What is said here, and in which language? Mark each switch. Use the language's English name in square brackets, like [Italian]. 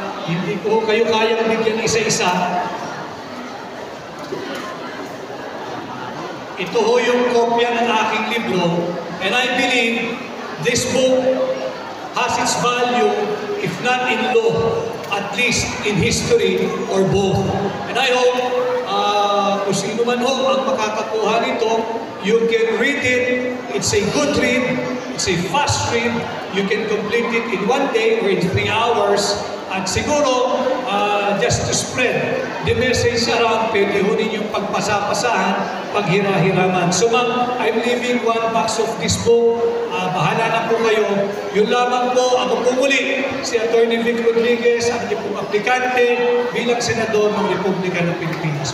[Filipino] Hindi ko kayo kayang bigyan isa-isa. Ito ho yung kopya ng aking libro. [English] And I believe this book has its value, if not in law, at least in history or both. And I hope [Filipino] kung sino man ho ang makakakuha nito, [English] you can read it. It's a good read. It's a fast read. You can complete it in 1 day or in 3 hours. [Filipino] At siguro, [English] just to spread the message around, [Filipino] pwede ho ninyong pagpasa-pasahan, paghira-hiraman. [English] So ma'am, I'm leaving 1 box of this book. [Filipino] Bahala na po kayo. Yun lamang po, ako po muli, si Atty. Vic Rodriguez, ang inyong pong aplikante bilang Senador ng Republika ng Pilipinas.